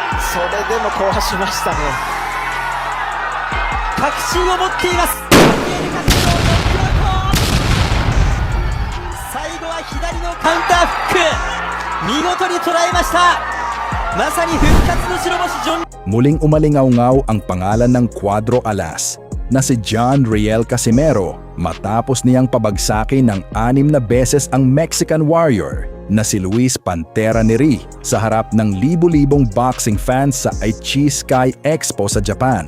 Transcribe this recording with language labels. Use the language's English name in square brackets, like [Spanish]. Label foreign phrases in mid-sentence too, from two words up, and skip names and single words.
[Japanese] それでも壊しましたね。確信を持っています。最後は左のカウンターフック、見事に捉えました。まさに復活の白星ジョン。 [Filipino] Muling umalingaw-ngaw ang pangalan ng Cuadro Alas na si John Riel Casimero matapos niyang pabagsakin ng 6 na beses ang [English] Mexican Warrior [Filipino] na si Luis Pantera Neri sa harap ng libu-libong [English] boxing fans [Filipino] sa Aichi Sky Expo sa Japan.